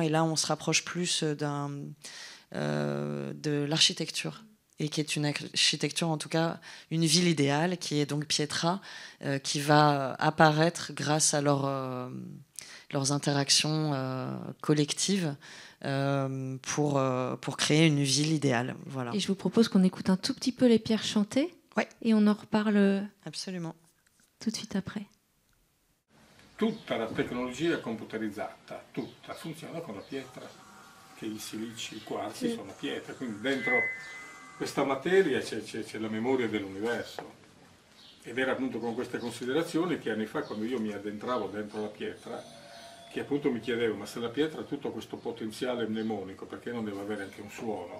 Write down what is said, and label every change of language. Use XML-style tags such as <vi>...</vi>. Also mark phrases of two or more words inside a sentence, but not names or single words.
<fr>Et là, on se rapproche plus de l'architecture, et qui est une architecture, en tout cas une ville idéale, qui est donc Pietra, qui va apparaître grâce à leurs interactions collectives pour créer une ville idéale. Voilà. Et je vous propose qu'on écoute un tout petit peu les pierres chanter, et on en reparle absolument tout de suite après.</fr> <it>Tutta la tecnologia computerizzata, tutta, funziona con la pietra, che i silici, i quarzi sono pietra, quindi dentro questa materia c'è la memoria dell'universo. Ed era appunto con queste considerazioni che anni fa, quando io mi addentravo dentro la pietra, che appunto mi chiedevo, ma se la pietra ha tutto questo potenziale mnemonico, perché non deve avere anche un suono?</it>